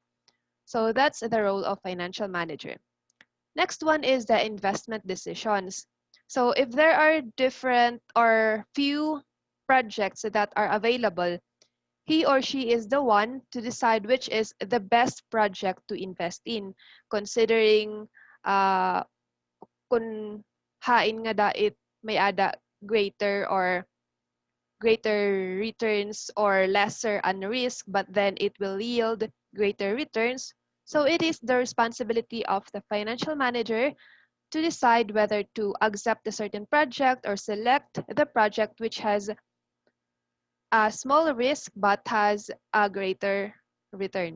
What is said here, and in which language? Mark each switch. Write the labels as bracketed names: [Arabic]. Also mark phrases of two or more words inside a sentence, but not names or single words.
[English] So that's the role of financial manager. Next one is the investment decisions. So if there are different or few projects that are available, he or she is the one to decide which is the best project to invest in, considering [Waray] kung hain nga dait may ada [English] greater returns or lesser unrisk, but then it will yield greater returns. So it is the responsibility of the financial manager to decide whether to accept a certain project or select the project which has a small risk but has a greater return.